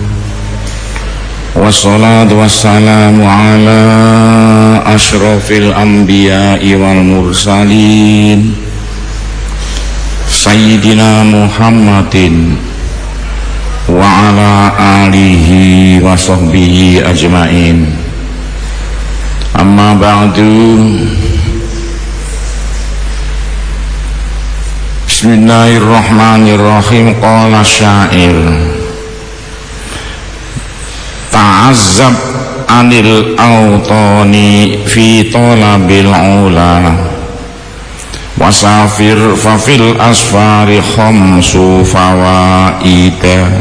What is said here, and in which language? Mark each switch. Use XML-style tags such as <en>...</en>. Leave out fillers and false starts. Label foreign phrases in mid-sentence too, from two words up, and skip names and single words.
<ar>والصلاة والسلام على أشرف الأنبياء والمرسلين سيدنا محمد وعلى آله وصحبه أجمعين. أما بعد. بسم الله الرحمن الرحيم. قال شاعر، تغرب عن الأوطان في طلب العلى، وسافر ففي الأسفار خمس فوائد.</ar>